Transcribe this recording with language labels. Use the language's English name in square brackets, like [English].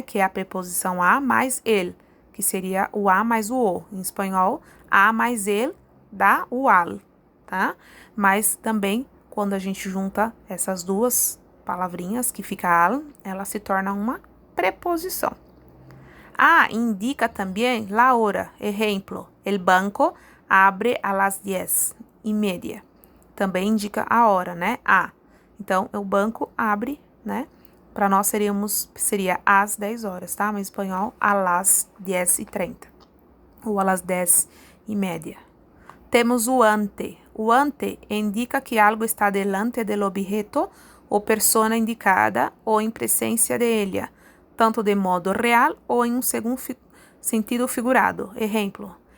[Portuguese] Que é a preposição a mais el, que seria o a mais o o. Em espanhol, a mais el dá o al, tá? Mas também, quando a gente junta essas duas palavrinhas, que fica al, ela se torna uma preposição. [Spanish] A indica também la hora. [Portuguese] Exemplo, [Spanish] el banco abre a las 10:30. [Portuguese] Também indica a hora, né? A. Então, o banco abre, né? Para nós seria às 10 horas, tá? Mas em espanhol, [Spanish] a las 10:30. [Portuguese] Ou a las 10:30. Temos o ante. O ante indica que algo está [Spanish] delante del objeto [Portuguese] ou [Spanish] persona indicada [Portuguese] ou em presença [Spanish] de ella, [Portuguese] tanto de modo real ou em um segundo sentido figurado. Exemplo.